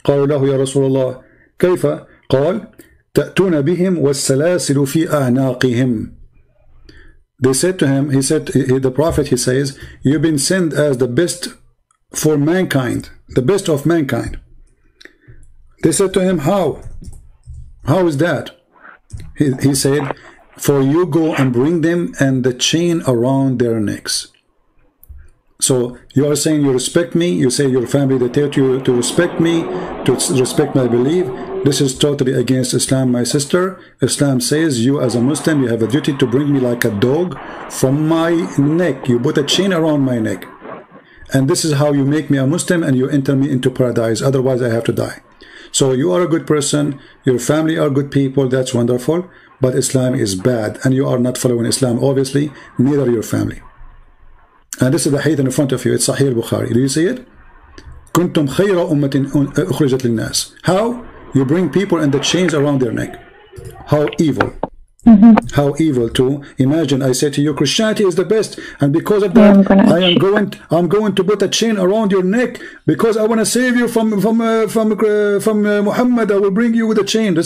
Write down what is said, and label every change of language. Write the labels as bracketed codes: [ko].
[ar] قالوا له يا رسول الله كيف؟ قال تأتون بهم والسلاسل في أعناقهم. [en] They said to him, the prophet, he says, you've been sent as the best for mankind, the best of mankind. They said to him, how? How is that? He said, for you go and bring them and the chain around their necks. So you are saying you respect me, you say your family, they taught you to respect me, to respect my belief. This is totally against Islam, my sister. Islam says you as a Muslim, you have a duty to bring me like a dog from my neck. You put a chain around my neck. And this is how you make me a Muslim and you enter me into paradise. Otherwise I have to die. So you are a good person, your family are good people, that's wonderful. But Islam is bad and you are not following Islam, obviously, neither your family. And this is the hadith in front of you. It's Sahih al-Bukhari. Do you see it? [ar] كنتم خير أمة أخرجت للناس. [en] How? You bring people and the chains around their neck. How evil. How evil to imagine I say to you Christianity is the best, and because of that I'm going to put a chain around your neck because I want to save you from Muhammad. I will bring you with a chain.